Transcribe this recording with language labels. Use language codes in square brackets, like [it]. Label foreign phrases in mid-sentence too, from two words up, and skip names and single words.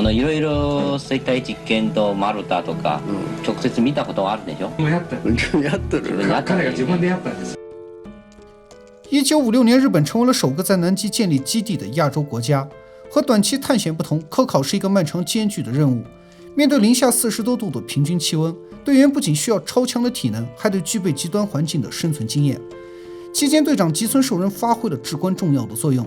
[ja] いろいろ生体実験とマルタとか、直接見たことはあるでしょ？もうやった。やっとる。彼が自分でやったんです。 [zh] 1956年，日本成为了首个在南极建立基地的亚洲国家。和短期探险不同，科考是一个漫长艰巨的任务。面对零下40多度的平均气温，队员不仅需要超强的体能，还得具备极端环境的生存经验。期间，队长吉村寿人发挥了至关重要的作用。